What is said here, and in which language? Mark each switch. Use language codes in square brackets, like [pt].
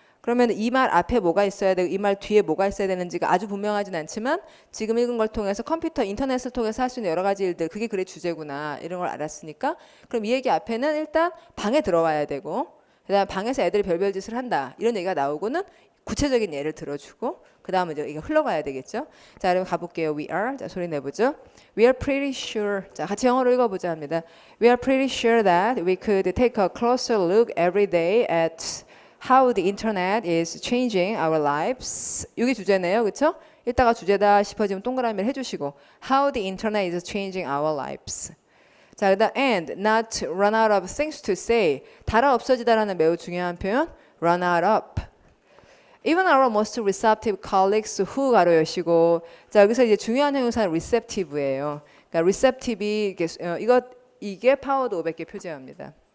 [ko] 그러면 이 말 앞에 뭐가 있어야 되고 이 말 뒤에 뭐가 있어야 되는지가 아주 분명하진 않지만 지금 읽은 걸 통해서 컴퓨터, 인터넷을 통해서 할 수 있는 여러 가지 일들 그게 그래 주제구나 이런 걸 알았으니까 그럼 이 얘기 앞에는 일단 방에 들어와야 되고 그다음 방에서 애들이 별별 짓을 한다 이런 얘기가 나오고는 구체적인 예를 들어주고 그 다음에 이게 흘러가야 되겠죠. 자, 그럼 가볼게요. [en] We are [ko] 자 소리 내보죠. [en] We are pretty sure [ko] 자 같이 영어로 읽어보자 합니다. [en] We are pretty sure that we could take a closer look every day at how the internet is changing our lives. [ko] 이게 주제네요, 그렇죠? 이따가 주제다 싶어지면 동그라미를 해주시고 [en] how the internet is changing our lives. [ko] 자, 그다음 [en] and not run out of things to say. [ko] 달아 없어지다라는 매우 중요한 표현. [en] run out of. Even our most receptive colleagues who [ko] 가로 여시고 자, 여기서 이제 중요한 형용사는 receptive예요. 그러니까 receptive이 이게 파워드 500개 표제어입니다.